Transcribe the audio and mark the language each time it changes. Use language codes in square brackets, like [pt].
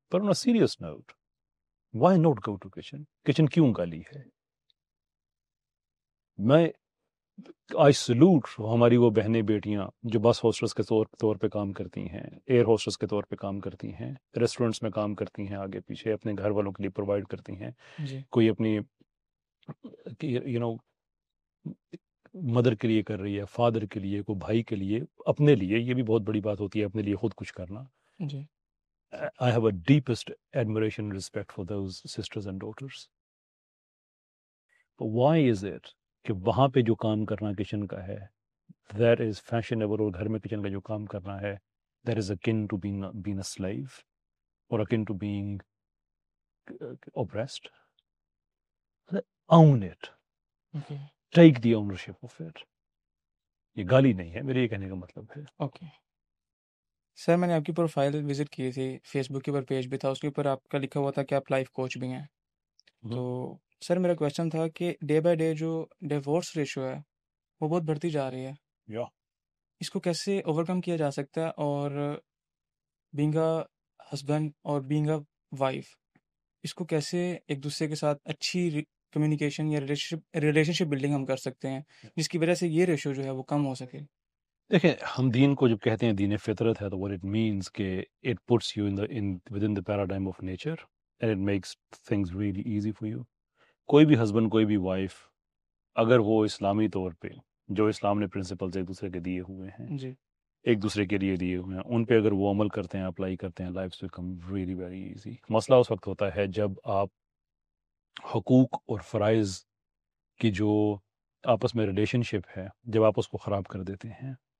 [ur] Per [en] on a serious note, why not go to kitchen؟ [ur] Kitchen کیوں گالی ہے؟ میں آئی سلوٹ ہماری وہ بہنیں بیٹیاں جو بس ہوسٹس کے طور پہ کام کرتی ہیں، ایئر ہوسٹس کے طور پہ کام کرتی ہیں، ریسٹورینٹس میں کام کرتی ہیں، آگے پیچھے اپنے گھر والوں کے لیے پرووائڈ کرتی ہیں. جی کوئی اپنی کہ [en] you know [ur] مدر کے لیے کر رہی ہے، فادر کے لیے، کوئی بھائی کے لیے، اپنے لیے، یہ بھی بہت بڑی بات ہوتی ہے اپنے لیے خود کچھ کرنا. جی [en] I have a deepest admiration and respect for those sisters and daughters. But why is it [ur] کہ وہاں پہ جو کام کرنا کچن کا ہے [en] that is fashionable، [ur] اور گھر میں کچن کا جو کام کرنا ہے [en] that is akin to being a slave or akin to being oppressed. Own it. Okay Take the ownership of it. [ur] یہ گالی نہیں ہے، میرے یہ کہنے کا مطلب ہے. اوکے سر، میں نے آپ کی پروفائل وزٹ کی تھی، فیس بک کے اوپر پیج بھی تھا، اس کے اوپر آپ کا لکھا ہوا تھا کہ آپ لائف کوچ بھی ہیں. تو سر میرا کویشچن تھا کہ ڈے بائی ڈے جو ڈیورس ریشو ہے وہ بہت بڑھتی جا رہی ہے، [en] Yeah. [ur] اس کو کیسے اوورکم کیا جا سکتا ہے، اور [en] being a husband [ur] اور [en] being a wife [ur] اس کو کیسے ایک دوسرے کے ساتھ اچھی کمیونیکیشن یا ریلیشن شپ بلڈنگ ہم کر سکتے ہیں جس کی وجہ سے یہ ریشو جو ہے وہ کم ہو سکے. دیکھیں، ہم دین کو جب کہتے ہیں دین فطرت ہے تو [en] what it means [ur] کہ [en] it puts you within the paradigm of nature and it makes things really easy for you. [ur] کوئی بھی ہسبینڈ، کوئی بھی وائف، اگر وہ اسلامی طور پہ جو اسلام نے پرنسپلز ایک دوسرے کے دیے ہوئے ہیں، جی ایک دوسرے کے لیے دیے ہوئے ہیں، ان پہ اگر وہ عمل کرتے ہیں، اپلائی کرتے ہیں، [en] Life become really very easy. [ur] مسئلہ اس وقت ہوتا ہے جب آپ حقوق اور فرائض کی جو آپس میں ریلیشن شپ ہے، جب آپ اس کو خراب کر دیتے ہیں.